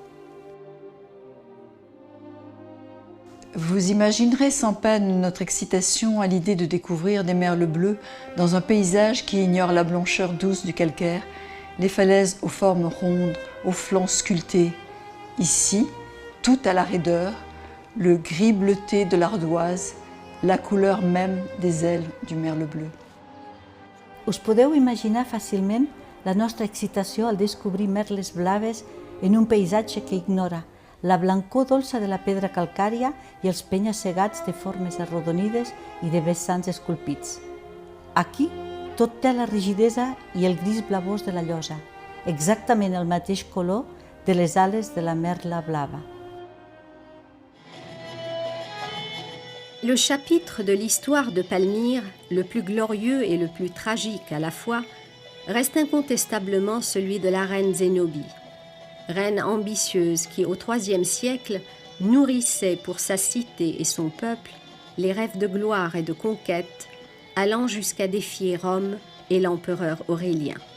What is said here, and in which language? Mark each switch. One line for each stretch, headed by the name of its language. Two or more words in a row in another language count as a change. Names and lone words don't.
French: Vous imaginerez sans peine notre excitation à l'idée de découvrir des merles bleus dans un paysage qui ignore la blancheur douce du calcaire, les falaises aux formes rondes, aux flancs sculptés. Ici, tout à la raideur, le gris bleuté de l'ardoise, la couleur même des ailes du merle bleu.
Catalan: Us podeu imaginar fàcilment la nostra excitació al descobrir merles blaves en un paisatge que ignora la blancor dolça de la pedra calcària i els penya-segats de formes arrodonides i de vessants esculpits. Aquí tot té la rigidesa i el gris blavós de la llosa, exactament el mateix color de les ales de la merla blava.
French: Le chapitre de l'histoire de Palmyre, le plus glorieux et le plus tragique à la fois, reste incontestablement celui de la reine Zénobie. Reine ambitieuse qui, au IIIe siècle, nourrissait pour sa cité et son peuple les rêves de gloire et de conquête, allant jusqu'à défier Rome et l'empereur Aurélien.